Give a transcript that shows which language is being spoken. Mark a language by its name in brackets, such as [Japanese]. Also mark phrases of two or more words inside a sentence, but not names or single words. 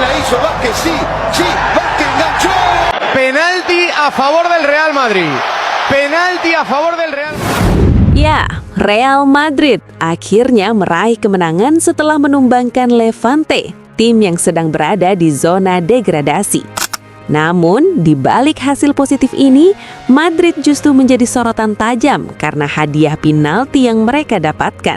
[Spanish] hizo Vázquez, sí, sí, Vázquez enganchó. Penalti a favor del Real Madrid. Penalti a favor del Real Madrid. [Indonesian] Ya, Real Madrid akhirnya meraih kemenangan setelah menumbangkan Levante, tim yang sedang berada di zona degradasi. Namun, di balik hasil positif ini, Madrid justru menjadi sorotan tajam karena hadiah penalti yang mereka dapatkan.